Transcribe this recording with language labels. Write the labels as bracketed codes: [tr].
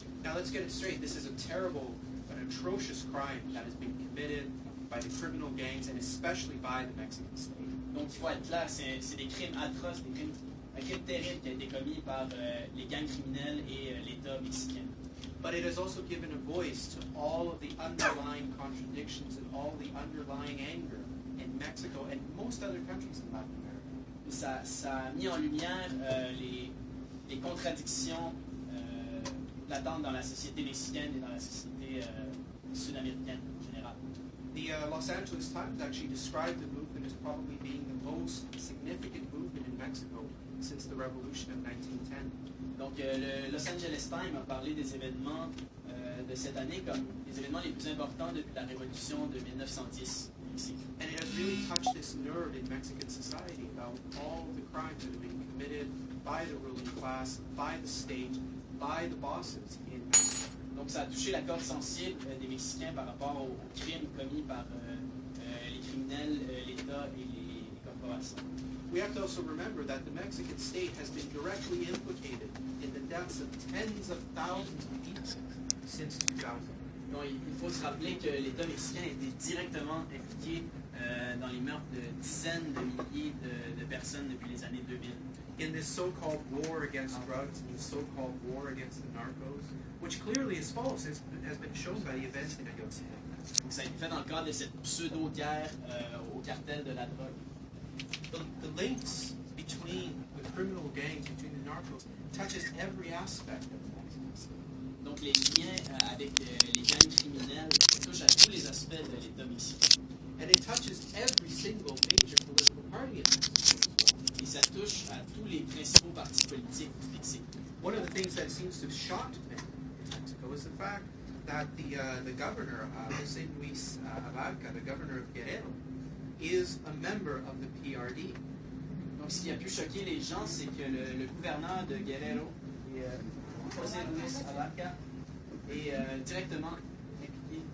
[en] Now let's get it straight. This is a terrible, an atrocious crime that has been committed by the criminal gangs and especially by the Mexican state. [fr] Donc, il faut être clair, c'est des crimes atroces, un crime terrible qui a été commis par les gangs criminels et l'État mexicain. [en] But it has also given a voice to all of the underlying contradictions and all the underlying anger in Mexico and most other countries in Latin America. [fr] Ça a mis en lumière les contradictions latentes dans la société mexicaine et dans la société sud-américaine en général. [en] The Los Angeles Times actually described the movement as probably being the most significant movement in Mexico since the revolution of 1910. [fr] Donc, le Los Angeles Times a parlé des événements de cette année comme les événements les plus importants depuis la révolution de 1910 au Mexique. [en] And it has really touched this nerve in Mexican society about all the crimes that have been committed by the ruling class, by the state, by the bosses in Mexico. [fr] Donc, ça a touché la corde sensible des Mexicains par rapport aux crimes commis par les criminels, l'État et les corporations. [en] We have to also remember that the Mexican state has been directly implicated in the deaths of tens of thousands of people since 2000. [fr] Donc, il faut se rappeler que l'État mexicain a été directement impliqué dans les meurtres de dizaines de milliers de personnes depuis les années 2000. [en] In this so-called war against drugs and the so-called war against the narcos, which clearly is false, has been shown by the events in Ayotzinapa. [fr] Donc, ça a été fait dans le cadre de cette pseudo-guerre au cartel de la drogue. [en] The links between the criminal gangs, between the narcos, touches every aspect of the Mexican state. [fr] Donc, les liens avec les gangs criminels touchent à tous les aspects de l'État mexicain. [en] And it touches every single major political party in Mexico. [fr] Et ça touche à tous les principaux partis politiques du Mexique. [en] One of the things that seems to have shocked many in Mexico is the fact that the governor, José Luis Abarca, the governor of Guerrero, is a member of the PRD. [fr] Donc, ce qui a pu choquer les gens, c'est que le gouverneur de Guerrero, José Luis Abarca, est directement impliqué